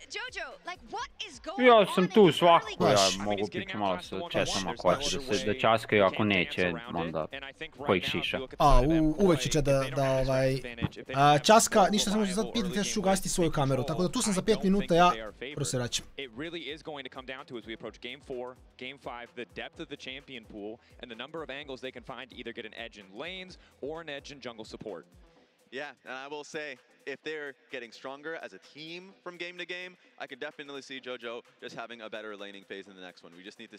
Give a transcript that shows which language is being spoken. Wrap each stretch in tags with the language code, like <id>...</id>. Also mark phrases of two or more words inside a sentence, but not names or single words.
<sr>Ja sam tu svakako, ja mogu biti malo sa chatom ako hoće da časkaju, ako neće, onda kojih šiša. Uvek će chat da časka, ništa samo ću sad pitati, ja ću ugasiti svoju kameru, tako da tu sam za 5 minuta, ja prvo se vraćam.</sr> <en>Yeah, and I will say, if they're getting stronger as a team from game to game, I could definitely see JoJo just having a better laning phase in the next one.</en>